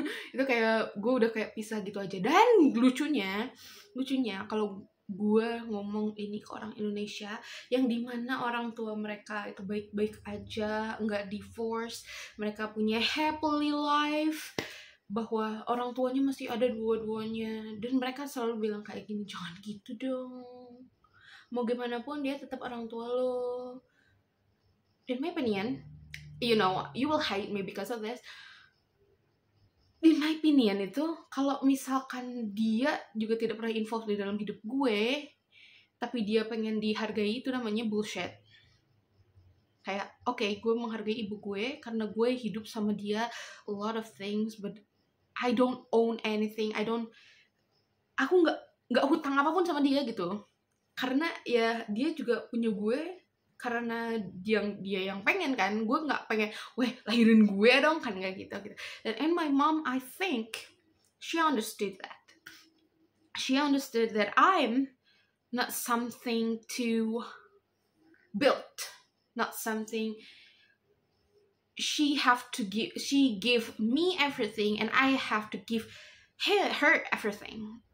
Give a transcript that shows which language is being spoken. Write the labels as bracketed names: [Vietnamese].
[Indonesian] Itu kayak gue udah kayak pisah gitu aja. Dan lucunya kalau gue ngomong ini ke orang Indonesia yang dimana orang tua mereka itu baik-baik aja, nggak divorce, mereka punya happily life, bahwa orang tuanya masih ada dua-duanya, dan mereka selalu bilang kayak gini, jangan gitu dong, mau gimana pun dia tetap orang tua lo. [English] In my opinion, you know, you will hate me because of this. In my opinion [Indonesian] itu, kalau misalkan dia juga tidak pernah involved di dalam hidup gue, tapi dia pengen dihargai, itu namanya bullshit. Kayak, oke, gue menghargai ibu gue karena gue hidup sama dia [English] a lot of things, but I don't own anything. [Indonesian] Aku nggak hutang apapun sama dia gitu. Karena ya dia juga punya gue karena dia yang pengen kan, gue nggak pengen weh lahirin gue dong kan, nggak gitu. [English] And my mom, I think she understood that I'm not something to build, not something she give me everything and I have to give her everything.